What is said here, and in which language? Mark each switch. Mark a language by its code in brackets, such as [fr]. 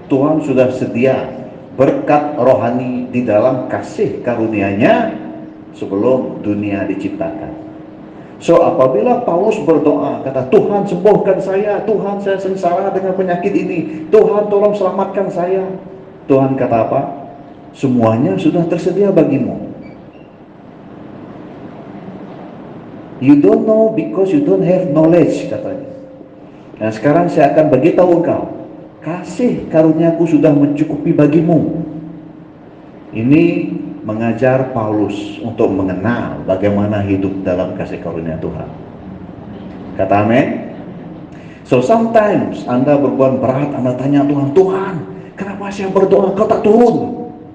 [ms] Tuhan sudah sedia berkat rohani di dalam kasih karunia-Nya sebelum dunia diciptakan. So apabila Paulus berdoa, kata Tuhan sembuhkan saya, Tuhan saya sengsara dengan penyakit ini, Tuhan tolong selamatkan saya. Tuhan kata apa? Semuanya sudah tersedia bagimu. [en] You don't know because you don't have knowledge, [ms] katanya. Nah sekarang saya akan beritahu engkau, kasih karuniaku sudah mencukupi bagimu. Ini mengajar Paulus untuk mengenal bagaimana hidup dalam kasih karunia Tuhan. Kata amin. [en] So sometimes [ms] Anda berbuat berat, Anda tanya Tuhan, Tuhan kenapa saya berdoa kau tak turun?